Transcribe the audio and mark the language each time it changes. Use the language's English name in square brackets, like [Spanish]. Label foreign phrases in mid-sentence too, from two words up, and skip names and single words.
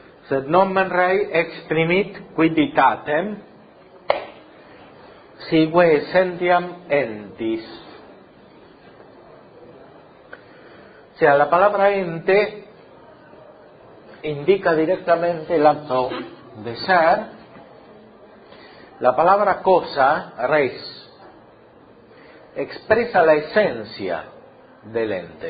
[Latin] Sed nomen rei exprimit quidditatem sive essentiam entis. [Spanish] O sea, la palabra ente indica directamente el acto de ser. La palabra cosa, res, expresa la esencia del ente.